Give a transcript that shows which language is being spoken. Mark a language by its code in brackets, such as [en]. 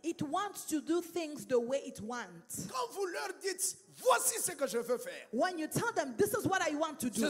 [en] It wants to do things the way it wants. [fr] Quand vous leur dites, voici ce que je veux faire, [en] When you tell them, this is what I want to do,